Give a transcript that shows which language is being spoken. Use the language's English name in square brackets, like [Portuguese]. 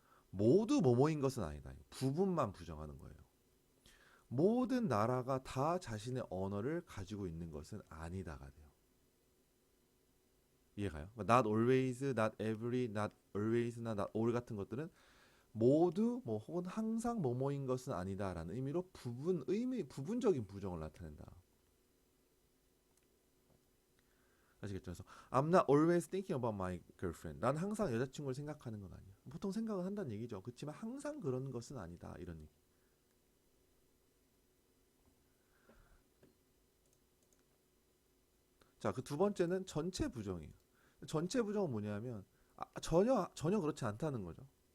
[Korean] 모두 뭐뭐인 것은 아니다. 부분만 부정하는 거예요. 모든 나라가 다 자신의 언어를 가지고 있는 것은 아니다가 돼요. 이해가요? not always, not every, not always나 not all 같은 것들은 모두 뭐 혹은 항상 뭐뭐인 것은 아니다라는 의미로 부분적인 부정을 나타낸다. 아시겠죠? 그래서 [English] I'm not always thinking about my girlfriend. [Korean] 난 항상 여자친구를 생각하는 건 아니야. 보통 생각은 한다는 얘기죠. 그렇지만 항상 그런 것은 아니다. 이런 얘기. 자, 그 두 번째는 전체 부정이에요. 전체 부정은 뭐냐면 전혀 그렇지 않다는 거죠.